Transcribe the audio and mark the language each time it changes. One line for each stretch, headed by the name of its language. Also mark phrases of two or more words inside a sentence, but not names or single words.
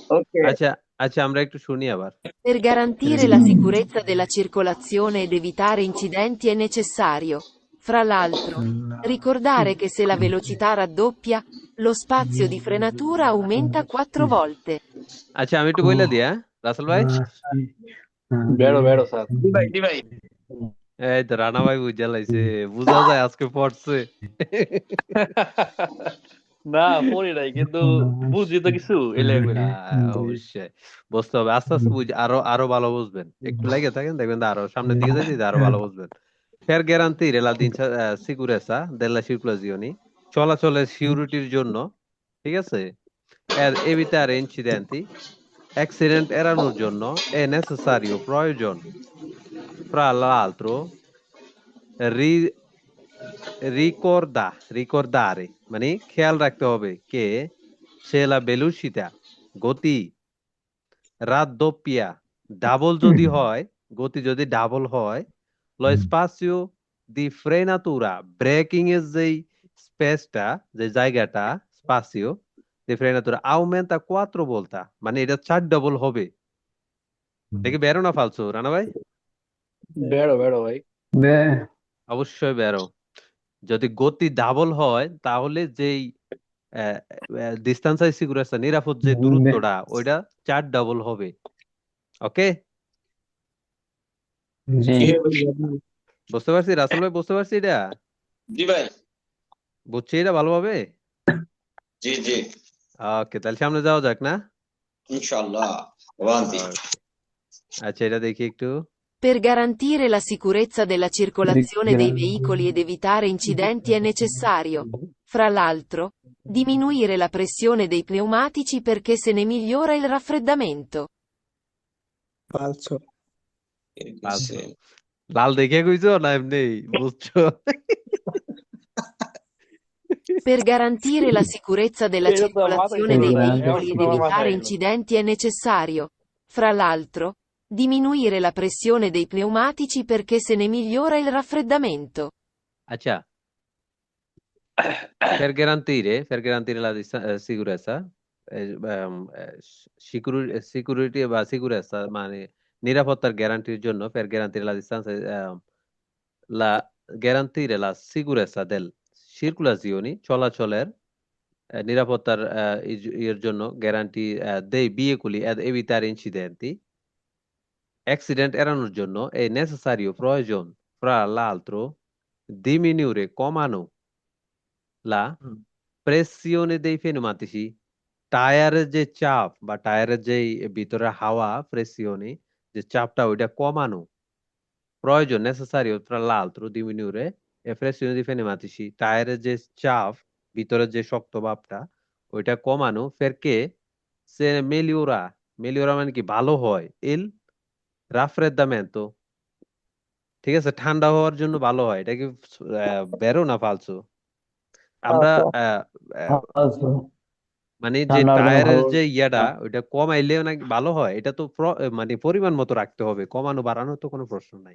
Bangla: ওকে। আচ্ছা আচ্ছা, আমরা একটু শুনি আবার।
Italian: Per garantire la sicurezza della circolazione ed evitare incidenti è necessario, fra l'altro, ricordare che se la velocità raddoppia, lo spazio di frenatura aumenta 4 volte.
Bangla: আচ্ছা, আমি একটু বইলা দিই, হ্যাঁ রাসেল ভাই।
Italian: vero vero স্যার।
Bangla: জি ভাই। এই তো রানা ভাই বুঝা লাইছে, বুঝা যায় আজকে পড়ছে। না পড়ি নাই কিন্তু বুঝি তো কিছু এলে কইরা। অবশ্যই বুঝতে হবে, আস্তে আস্তে বুঝ, আরো আরো ভালো বুঝবেন, একটু লেগে থাকেন দেখবেন তো আরো সামনের দিকে যাইতে যাইতে আরো ভালো বুঝবেন।
Italian: Per garantire la sicurezza della circolazione,
Bangla: চলাচলের সিকিউরিটির জন্য, ঠিক আছে, এর
Italian: evitare incidenti,
Bangla: অ্যাক্সিডেন্ট এড়ানোর জন্য,
Italian: è necessario প্রয়োজন, fra l'altro, রি-
Bangla: ricordare মানে খেয়াল রাখতে হবে কে,
Italian: se la velocità
Bangla: গতি, রাদ্দোপিয়া ডাবল যদি হয়, গতি যদি ডাবল হয়,
Italian: lo spazio di frenatura
Bangla: ব্রেকিং এর যেই স্পেসটা, যে জায়গাটা,
Italian: spazio di frenatura aumenta 4 volta,
Bangla: মানে এটা 4 ডাবল হবে। দেখি
Italian: vero o falso
Bangla: রানা ভাই?
Italian: vero vero ভাই।
Bangla: অবশ্যই বেরো। যদি গতি ডাবল হয় তাহলে যেই ডিস্টেন্স সিকিউরিটি, নিরাপদ যে দূরত্বটা, ওইটা 4 ডাবল হবে। ওকে, জি ভাই। বুঝতে পারছি রাসেল ভাই, বুঝতে পারছি এটা, জি ভাই। বুঝছি এটা ভালোভাবে। জি জি। ওকে, তাহলে সামনে যাওয়া যাক না? ইনশাআল্লাহ। আvanti। Okay. আচ্ছা, এটা দেখি একটু।
Italian: Per garantire la sicurezza della circolazione dei veicoli ed evitare incidenti è necessario, fra l'altro, diminuire la pressione dei pneumatici perché se ne migliora il raffreddamento. falso,
Bangla: ফালতু লাল দেখে কইছো না এমনি বুঝছো?
Italian: Per garantire la sicurezza della
Bangla: এটা তো মাথায়
Italian: circolazione
Bangla: ছিল
Italian: dei
Bangla: না,
Italian: veicoli
Bangla: এখন
Italian: ed
Bangla: আমার
Italian: evitare
Bangla: মাথায় এলো।
Italian: incidenti è necessario, fra l'altro, diminuire la pressione dei pneumatici perché se ne migliora il raffreddamento. আচ্ছা, per garantire la sicurezza,
Bangla: সিকিউরিটি বা সিকিউরেসা মানে নিরাপত্তার গ্যারান্টির জন্য,
Italian: per garantire la distanza, la garantire la sicurezza del circolazioni,
Bangla: চলাচলের নিরাপত্তার এর জন্য গ্যারান্টি দেই বিয়েগুলি
Italian: ed evitare incidenti,
Bangla: অ্যাক্সিডেন্ট এড়ানোর জন্য,
Italian: è necessario
Bangla: প্রয়োজন,
Italian: fra l'altro,
Bangla: diminuire কমানো,
Italian: la pressione dei pneumatici,
Bangla: টায়ারের যে চাপ বা টায়ারের যে ভিতরে হাওয়া প্রেসিওনে, যে চাপটা ওইটা কমানো প্রয়োজন,
Italian: necessario tra l'altro diminuire e pressione dei pneumatici,
Bangla: টায়ারের যে চাপ, ভিতরের যে শক্ত ভাবটা, ওইটা কমানো,
Italian: perché se migliora, migliora
Bangla: মানে কি ভালো হয়,
Italian: il raffreddamento,
Bangla: ঠিক আছে, ঠান্ডা হওয়ার জন্য ভালো হয়। এটা কি
Italian: vero o falso?
Bangla: আমরা আহ, আহ, মানে যে ঠান্ডার জন্য টায়ারের ভালো। যে ইয়াটা, ওইটা কমাইলে নাকি ভালো হয়, এটা তো মানে পরিমাণ মতো রাখতে হবে, কমানো বাড়ানো তো কোনো প্রশ্ন নাই,